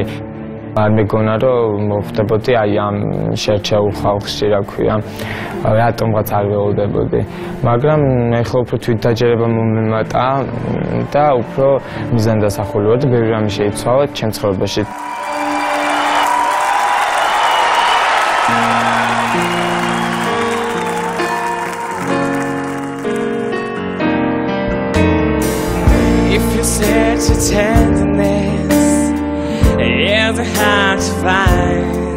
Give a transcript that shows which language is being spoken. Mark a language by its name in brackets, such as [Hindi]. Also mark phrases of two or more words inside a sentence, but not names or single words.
[Georgian] არ მეგონა რომ მოხვდებოდი აი ამ შერჩეულ ხალხში, რა ქვია, რატომღაც არ ველოდებოდი. მაგრამ ეხლა უფრო თვითდაჯერება მომემატა და უფრო მიზანდასახული ვარ და ბევრი რამე შეიცვალა ჩემ ცხოვრებაში. [English] If you search for tenderness, it's hard to find.